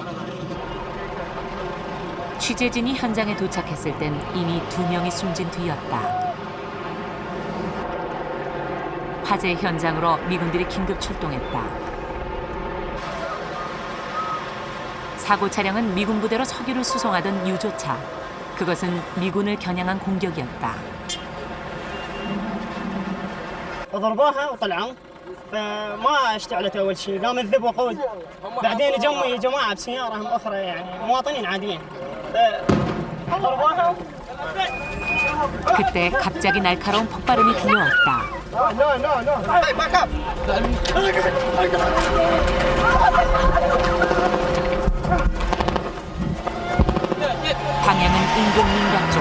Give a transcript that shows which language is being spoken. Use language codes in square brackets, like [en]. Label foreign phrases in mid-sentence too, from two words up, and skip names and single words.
[ko] 취재진이 현장에 도착했을 땐 이미 2명이 숨진 뒤였다. 화재 현장으로 미군들이 긴급 출동했다. 사고 차량은 미군 부대로 석유를 수송하던 유조차. 그것은 미군을 겨냥한 공격이었다. [ar] ضربوها وطلعوا فما اشتعلت اول شيء قام الذب وقود بعدين جمعوا جماعه بسياره اخرى يعني مواطنين عاديين ضربوها [ko] 그때 갑자기 날카로운 폭발음이 들려왔다. 방향은 인근 민가 쪽.